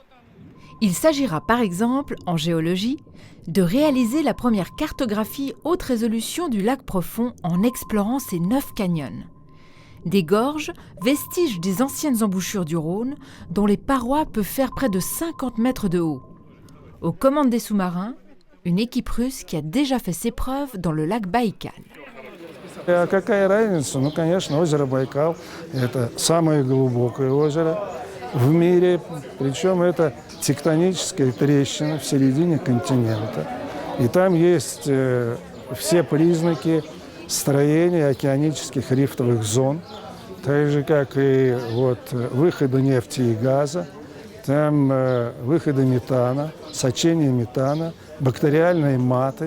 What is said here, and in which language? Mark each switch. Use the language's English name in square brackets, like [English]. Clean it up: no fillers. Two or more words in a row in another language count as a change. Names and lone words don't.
[French] Il s'agira par exemple, en géologie, de réaliser la première cartographie haute résolution du lac profond en explorant ses 9 canyons. Des gorges, vestiges des anciennes embouchures du Rhône, dont les parois peuvent faire près de 50 mètres de haut. Aux commandes des sous-marins, une équipe russe qui a déjà fait ses preuves dans le lac Baïkal. [Russian] Какая разница? Ну, конечно, озеро Байкал – это самое глубокое озеро в мире, причем это тектоническая трещина в середине континента. И там есть все признаки строения океанических рифтовых зон, так же, как и выхода нефти и газа, там выходы метана, сочение метана, бактериальные маты.